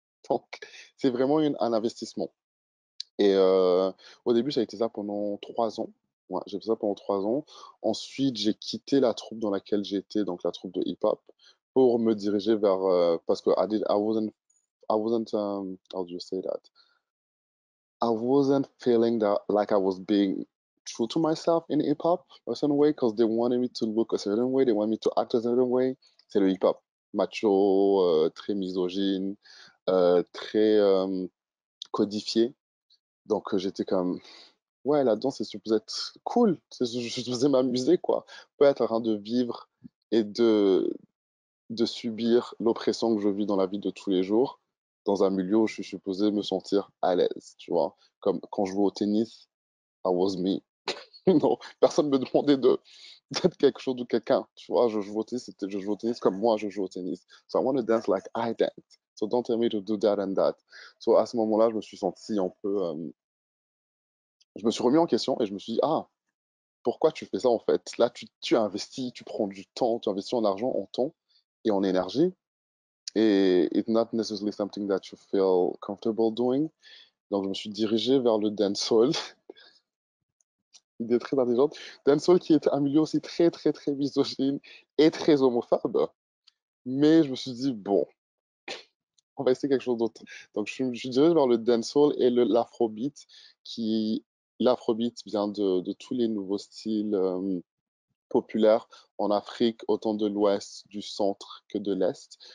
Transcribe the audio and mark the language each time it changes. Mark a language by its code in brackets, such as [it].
[fr] Donc, c'est vraiment un investissement. Et au début, ça a été ça pendant 3 ans. Ouais, j'ai fait ça pendant 3 ans. Ensuite, j'ai quitté la troupe dans laquelle j'étais, donc la troupe de hip-hop, pour me diriger vers parce que [en] I wasn't how do you say that? I wasn't feeling that like I was being true to myself in hip hop a certain way because they wanted me to look a certain way, they wanted me to act a certain way. [fr] C'est le hip hop. Macho, très misogyne, très codifié. Donc j'étais comme, ouais, là-dedans, c'est supposé être cool. Je suis supposé m'amuser, quoi. Pas être en train de vivre et de subir l'oppression que je vis dans la vie de tous les jours, dans un milieu où je suis supposé me sentir à l'aise, tu vois. Comme quand je jouais au tennis, [en] I was me. [fr] Non, personne ne me demandait d'être quelque chose ou quelqu'un, tu vois. Je joue au tennis, je joue au tennis comme moi, je joue au tennis. [en] So I want to dance like I dance. So don't tell me to do that and that. [fr] So à ce moment-là, je me suis senti un peu... je me suis remis en question et je me suis dit, ah, pourquoi tu fais ça en fait? Là, tu investis, tu prends du temps, tu investis en argent, en temps et en énergie. [en] Et it's not necessarily something that you feel comfortable doing. [fr] Donc, je me suis dirigé vers le dancehall, idée très intelligente. Dancehall qui est un milieu aussi très, très, très misogyne et très homophobe. Mais je me suis dit, bon, on va essayer quelque chose d'autre. Donc, je suis dirigé vers le dancehall et l'afrobeat, qui, l'afrobeat vient de tous les nouveaux styles populaires en Afrique, autant de l'Ouest, du centre que de l'Est.